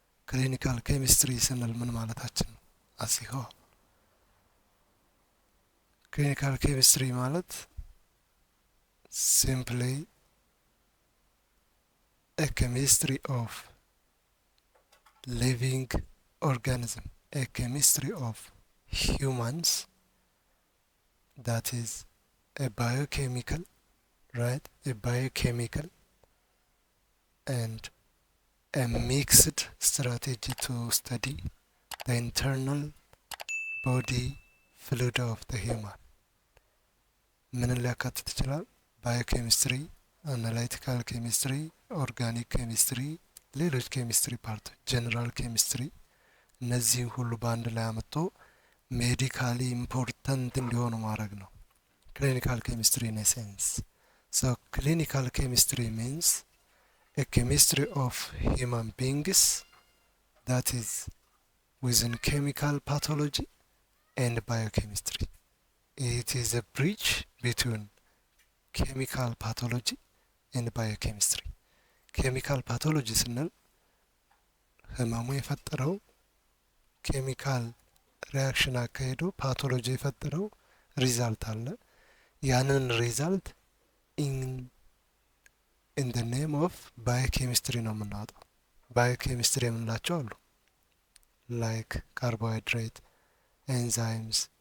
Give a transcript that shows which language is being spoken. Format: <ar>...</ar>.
<am>ክሊኒካል ኬሚስትሪ ስንል ምን ማለታችን ነው?</am> <en>አስ ኤ ሆል ክሊኒካል ኬሚስትሪ ማለት ሲምፕሊ a chemistry of living organism, a chemistry of humans, that is a biochemical, right? A biochemical and a mixed strategy to study the internal body fluid of the human.</en> <am>ምን ሊያካትት ይችላል? ባዮኬሚስትሪ፣ አናላይቲካል ኬሚስትሪ፣ ኦርጋኒክ ኬሚስትሪ፣ ሌሎች ኬሚስትሪ ፓርቶች፣ ጀነራል ኬሚስትሪ፣ እነዚህን ሁሉ በአንድ ላይ አመጥቶ ሜዲካሊ ኢምፖርታንት እንዲሆኑ ማድረግ ነው ክሊኒካል ኬሚስትሪ ኢን ሴንስ። ሶ ክሊኒካል ኬሚስትሪ ሚንስ</am> <en>a chemistry of human beings that is within chemical pathology and biochemistry. It is a bridge between chemical pathology and biochemistry.</en> <am>ኬሚካል ፓቶሎጂ ስንል ህመሙ የፈጠረው ኬሚካል ሪያክሽን አካሄዶ ፓቶሎጂ የፈጠረው ሪዛልት አለ። ያንን ሪዛልት ኢን ደ ኔም ኦፍ ባዮኬሚስትሪ ነው የምናወጣው። ባዮኬሚስትሪ የምንላቸው አሉ ላይክ ካርቦሃይድሬት፣ ኤንዛይምስ፣</am>